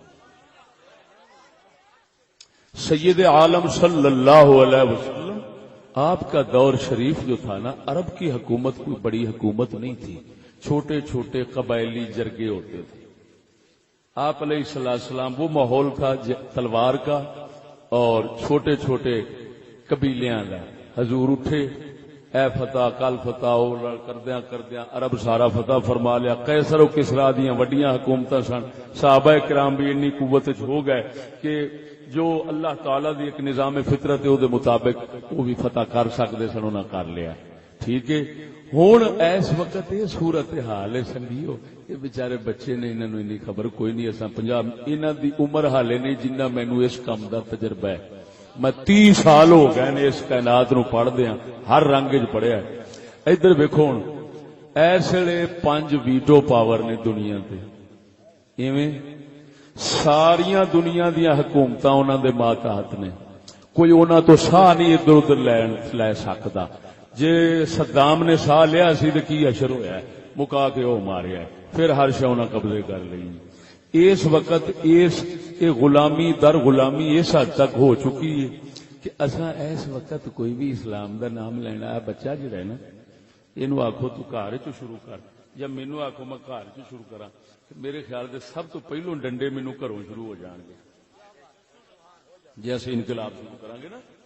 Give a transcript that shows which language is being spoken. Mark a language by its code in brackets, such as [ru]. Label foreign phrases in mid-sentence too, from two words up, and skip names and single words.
[ur] سید عالم [ar] صلی اللہ علیہ وسلم، [ur] آپ کا دور شریف جو تھا نا، عرب کی حکومت کوئی بڑی حکومت نہیں تھی، چھوٹے چھوٹے قبائلی جرگے ہوتے تھے. آپ [ar] علیہ السلام [ur] وہ ماحول تھا تلوار کا اور چھوٹے چھوٹے قبیلیاں کا. [pa] حضور اٹھے، اے فتح کل فتح کردیاں کردیاں عرب سارا فتح فرما لیا. قیصر و کسرا دیاں وڈیاں حکومتاں سن. صحابہ کرام بھی انی قوت ہو گئے کہ جو اللہ تعالی دی ایک نظام فطرت ہے او دے مطابق وہ بھی فتح کر سکتے سن، انہاں کر لیا. ٹھیک ہے. ہن اس وقت یہ صورت حال ہے سنگیو، یہ بیچارے بچے نے، انہاں نوں انی خبر کوئی نہیں. اساں 50 انہاں دی عمر حالے نہیں جنہ مینوں اس کام دا تجربہ ہے. میں 30 سال ہو گئے نے اس کائنات نو پڑھ دیاں، ہر رنگ وچ پڑھیا. ادھر ویکھو ہن اس ویلے 5 ویٹو پاور نے دنیا تے، ایویں ساریاں دنیا دیاں حکومتاں انہاں دے ماتحت نے. کوئی انہاں تو ساہ نہیں ادھر ادھر لے سکدا. جے صدام نے ساہ لیا سی تے کی اشر ہویا ہے، مکا کے او ماریا ہے، پھر ہر شے انہاں قبضے کر لئی. اس وقت اس غلامی در غلامی اس حد تک ہو چکی ہے کہ اساں اس وقت کوئی بھی اسلام دا نام لینا ہے، بچہ جڑا ہے نا اینو آکھو تو گھر چ شروع کر، یا مینوں آکھو میں گھر چ شروع کراں، میرے خیال دے سب تو پہلو ڈنڈے مینوں گھروں شروع ہو جان گے جے اسی انقلاب شروع کران گے نا.